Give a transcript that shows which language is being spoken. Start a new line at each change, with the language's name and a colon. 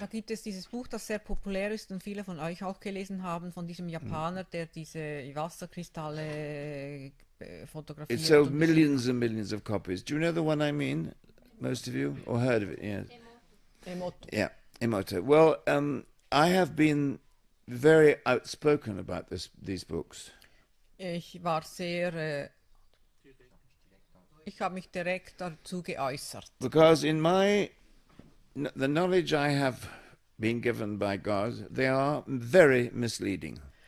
German: Da gibt es dieses Buch, das sehr populär ist und viele von euch auch gelesen haben, von diesem Japaner, der diese Wasserkristalle fotografiert.
English: It sold
German: und
English: millions and millions of copies. Do you know the one I mean? Most of you? Or heard of it? Yes. Emoto. Yeah, Emoto. Well, I have been very outspoken about these books.
German: Ich war sehr, ich habe mich direkt dazu geäußert.
English: Because in the knowledge I have been given by God, they are very misleading.